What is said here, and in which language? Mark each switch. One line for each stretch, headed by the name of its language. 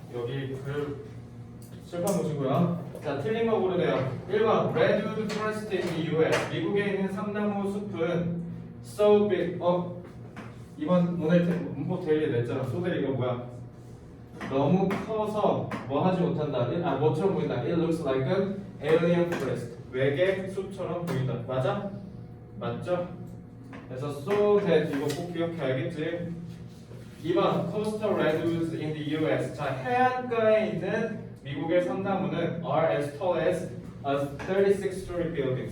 Korean: 여기 글 실판 보시고요. 자, 틀린 거 고르래요. 1번 Redwood Forest in the US. 미국에 있는 삼나무 숲은
English: so big.
Korean: 이번 오늘 문법 데일리 냈잖아. 소들 이거 뭐야? 너무 커서 뭐 하지 못한다. 뭐처럼 보인다.
English: It looks like an alien forest.
Korean: 외계 숲처럼 보인다. 맞아? 맞죠? 그래서 so that 이거 꼭 기억해 알겠지?
English: 2번 coastal redwoods in the US.
Korean: 자, 해안가에 있는 미국의 삼나무는
English: are as tall as a 36-story building.